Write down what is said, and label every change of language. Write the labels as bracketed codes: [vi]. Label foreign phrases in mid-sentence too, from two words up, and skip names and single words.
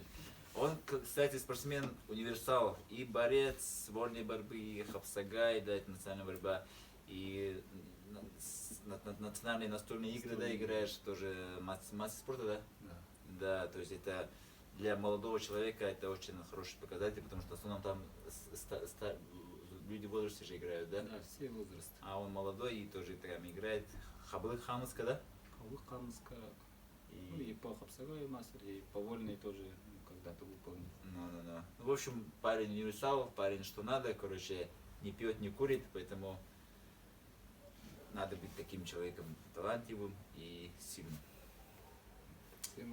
[ru] Он, кстати, спортсмен универсал, и борец сборной борьбы, и хапсагай, да, это национальная борьба, и национальные настольные игры, да, играешь, тоже масса спорта, да? Да. Да, то есть это для молодого человека это очень хороший показатель, потому что в основном там люди в возрасте же играют, да? Да, все возрасты. А он молодой и тоже там играет. Хабылык Хамыска, да? Хабылык Хамыска, Ну и по хапсовой мастер, и по вольной тоже когда-то выполнил. Ну, в общем, парень универсал, парень что надо, короче, не пьет, не курит, поэтому надо быть таким человеком талантливым и сильным. Всем удачи!